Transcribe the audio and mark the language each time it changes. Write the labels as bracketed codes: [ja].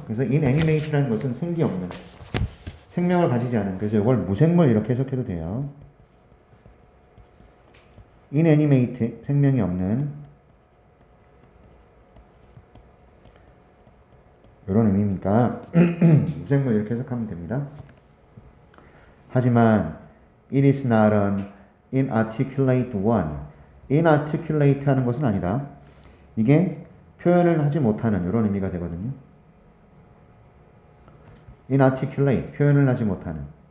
[ko] 그래서 inanimate라는 것은 생기 없는, 생명을 가지지 않은, 그래서 이걸 무생물 이렇게 해석해도 돼요. inanimate, 생명이 없는, 이런 의미니까 무생물 이렇게 해석하면 됩니다. 하지만 [en] it is not an inarticulate one. [ko] inarticulate 하는 것은 아니다. 이게 표현을 하지 못하는 이런 의미가 되거든요. inarticulate, 표현을 하지 못하는.